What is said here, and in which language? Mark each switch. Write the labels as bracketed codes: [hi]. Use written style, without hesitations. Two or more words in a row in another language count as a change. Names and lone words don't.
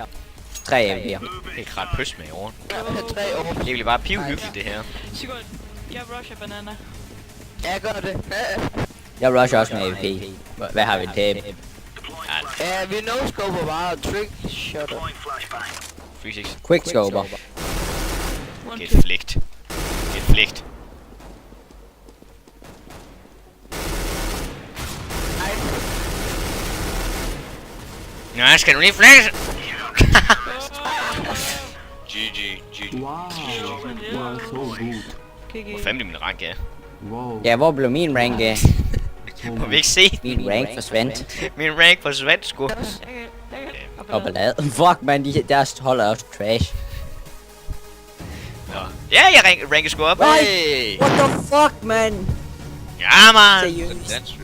[da] 3 AVP'er. Det er krat pøs med i orden. Jeg vil have 3 år. Det bliver bare pivhyggeligt, det her. Sigurd, jeg rusher banana. Ja, jeg gør det. Jeg rusher også med AVP. Hvad har vi tab? Ja, vi no-scoper bare og trick shotter. 3-6. Quickscoper. [en] One Get kill. flicked. Get flicked. [da] Nå, skal du lige flække? [en] GG. Wow, you are so good. [da] Hvor fanden min rank er? Wow. Ja, hvor blev min rank af? Må vi ikke se? Min rank forsvandt. Min rank forsvandt sgu. Og ballade. [en] Fuck, man, [da] deres hold er også trash. Nå. Ja, jeg ranker sgu op. Nej. Hey! [en] What the fuck, man? [da] Ja, man. Seriøst. Dans.